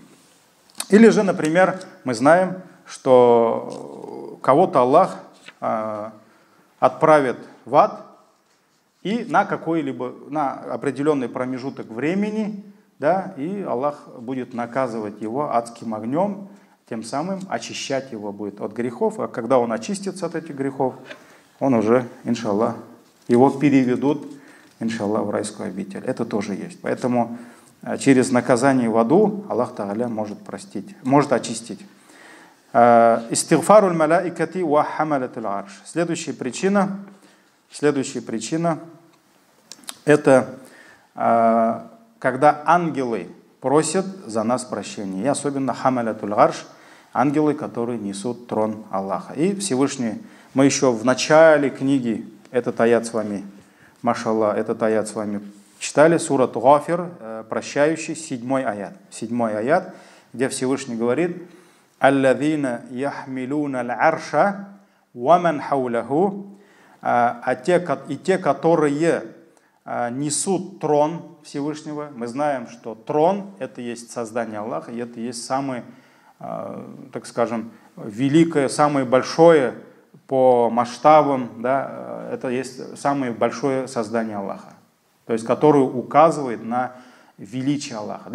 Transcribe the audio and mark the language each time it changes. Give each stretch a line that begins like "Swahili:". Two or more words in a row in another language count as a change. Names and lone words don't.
Russian: Или же, например, мы знаем, что кого-то Аллах отправит в ад, и на определенный промежуток времени, да, и Аллах будет наказывать его адским огнем, тем самым очищать его будет от грехов, а когда он очистится от этих грехов, он уже, иншаллах, его переведут, иншаллах, в райскую обитель. Это тоже есть. Поэтому через наказание в аду Аллах Тааля может простить, может очистить.
Arabic: استغفار الملائكة وحملة العرش.
Russian: Следующая причина это когда ангелы просят за нас прощения. И особенно
Arabic: حملة العرش,
Russian: ангелы, которые несут трон Аллаха. И Всевышний, мы еще в начале книги этот аят с вами, машаллах, этот аят с вами читали, сурат Гафир, прощающий, 7 аят, где Всевышний говорит:
Arabic: «الذين يحملون العرش ومن حوله»,
Russian: и те, которые несут трон Всевышнего. Мы знаем, что трон — это есть создание Аллаха, и это есть самое, так скажем, великое, самое большое по масштабам, да, это есть самое большое создание Аллаха, то есть которое указывает на величие Аллаха.